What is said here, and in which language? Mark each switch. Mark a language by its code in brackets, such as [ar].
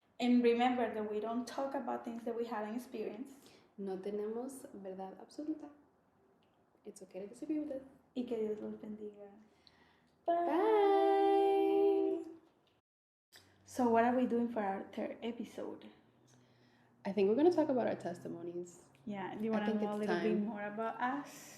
[en] And remember that we don't talk about things that we haven't experienced. [es] No tenemos verdad absoluta. [en] It's okay to disagree with us. [es] Y que Dios los bendiga. [en] Bye. So what are we doing for our third episode? I think we're going to talk about our testimonies. Yeah, do you want to know a little bit more about us?